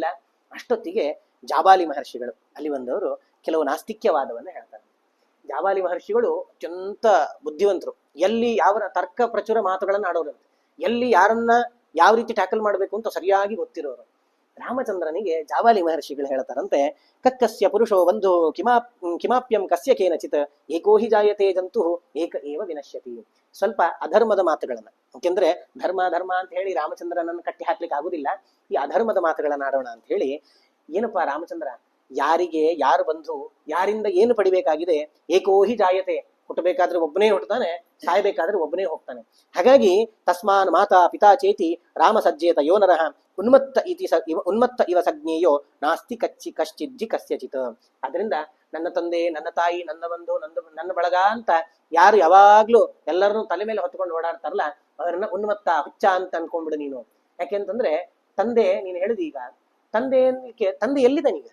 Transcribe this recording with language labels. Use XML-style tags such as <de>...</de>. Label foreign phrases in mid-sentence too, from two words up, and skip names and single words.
<kn>ಅಷ್ಟೊತ್ತಿಗೆ ಜಾಬಾಲಿ ಮಹರ್ಷಿಗಳು ಅಲ್ಲಿ ಬಂದವರು ಕೆಲವು ನಾಸ್ತಿಕ್ಯವಾದವನ್ನ ಹೇಳ್ತಾರೆ. ಜಾಬಾಲಿ ಮಹರ್ಷಿಗಳು ಅತ್ಯಂತ ಬುದ್ಧಿವಂತರು. ಎಲ್ಲಿ ಯಾವ ತರ್ಕ ಪ್ರಚುರ ಮಾತುಗಳನ್ನ ಆಡೋರಂತೆ, ಎಲ್ಲಿ ಯಾರನ್ನ ಯಾವ ರೀತಿ ಟ್ಯಾಕಲ್ ಮಾಡ್ಬೇಕು ಅಂತ ಸರಿಯಾಗಿ ಗೊತ್ತಿರೋರು. ರಾಮಚಂದ್ರನಿಗೆ ಜಾಬಾಲಿ ಮಹರ್ಷಿಗಳು ಹೇಳ್ತಾರಂತೆ,</kn> <sa>ಕಕ್ಕಸ್ಯ ಪುರುಷೋ ಬಂಧು ಕಿಮಾಪ್ಯಂ ಕಸ್ಯ ಕೇನಚಿತ್ ಏಕೋ ಹಿ ಜಾಯತೆ ಜಂತು ಏಕ ಏವ ವಿನಶ್ಯತಿ.</sa> <kn>ಸ್ವಲ್ಪ ಅಧರ್ಮದ ಮಾತುಗಳನ್ನ, ಯಾಕೆಂದ್ರೆ ಧರ್ಮ ಧರ್ಮ ಅಂತ ಹೇಳಿ ರಾಮಚಂದ್ರನನ್ನು ಕಟ್ಟಿ ಹಾಕ್ಲಿಕ್ಕೆ ಆಗುದಿಲ್ಲ. ಈ ಅಧರ್ಮದ ಮಾತುಗಳನ್ನ ಆಡೋಣ ಅಂತ ಹೇಳಿ ಏನಪ್ಪಾ ರಾಮಚಂದ್ರ, ಯಾರಿಗೆ ಯಾರು ಬಂಧು, ಯಾರಿಂದ ಏನು ಪಡಿಬೇಕಾಗಿದೆ,</kn> <sa>ಏಕೋಹಿ ಜಾಯತೆ,</sa> <kn>ಹುಟ್ಟಬೇಕಾದ್ರೆ ಒಬ್ಬನೇ ಹುಟ್ಟುತ್ತಾನೆ, ಸಾಯಬೇಕಾದ್ರೆ ಒಬ್ಬನೇ ಹೋಗ್ತಾನೆ.</kn> <sa>ಹಾಗಾಗಿ ತಸ್ಮಾನ್ ಮಾತಾ ಪಿತಾ ಚೇತಿ ರಾಮ ಸಜ್ಜೇತ ಯೋ ನರಃ ಉನ್ಮತ್ತ ಇವ ಸಜ್ಞೇಯೋ ನಾಸ್ತಿ ಕಶ್ಚಿಜ್ಜಿ ಕಸ್ಯಚಿತ್.</sa> <kn>ಅದರಿಂದ ನನ್ನ ತಂದೆ, ನನ್ನ ತಾಯಿ, ನನ್ನ ಬಂಧು, ನನ್ನ ಬಳಗ ಅಂತ ಯಾರು ಯಾವಾಗ್ಲೂ ಎಲ್ಲರನ್ನೂ ತಲೆ ಮೇಲೆ ಹೊತ್ಕೊಂಡು ಓಡಾಡ್ತಾರಲ್ಲ, ಅವರನ್ನ ಉನ್ಮತ್ತ, ಹುಚ್ಚ ಅಂತ ಅನ್ಕೊಂಡ್ಬಿಡು ನೀನು. ಯಾಕೆಂತಂದ್ರೆ ತಂದೆ, ನೀನು ಹೇಳಿದ ಈಗ ತಂದೆ ಎಲ್ಲಿದ್ದಾನೀಗ?</kn>